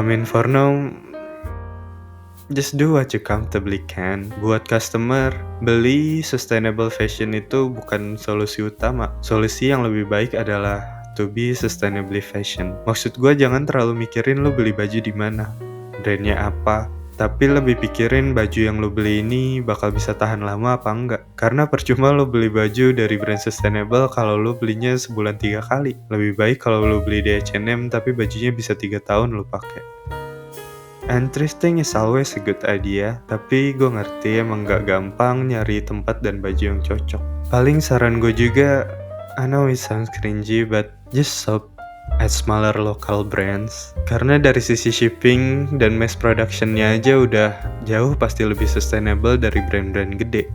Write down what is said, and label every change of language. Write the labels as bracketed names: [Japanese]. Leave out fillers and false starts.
[English] For now, just do what you comfortably can. [Indonesian] Buat customer, beli sustainable fashion itu bukan solusi utama. Solusi yang lebih baik adalah [English] to be sustainably fashion. [Indonesian] Maksud gue jangan terlalu mikirin lo beli baju di mana, brandnya apa, tapi lebih pikirin baju yang lo beli ini bakal bisa tahan lama apa enggak. Karena percuma lo beli baju dari brand sustainable kalau lo belinya sebulan 3 kali. Lebih baik kalau lo beli di H&M tapi bajunya bisa 3 tahun lo pakai. [English] And thrifting is always a good idea, [Indonesian] tapi gue ngerti emang gak gampang nyari tempat dan baju yang cocok. Paling saran gue juga, [English] I know it sounds cringy, but just shop at smaller local brands. [Indonesian] Karena dari sisi shipping dan mass productionnya aja udah jauh pasti lebih sustainable dari brand-brand gede.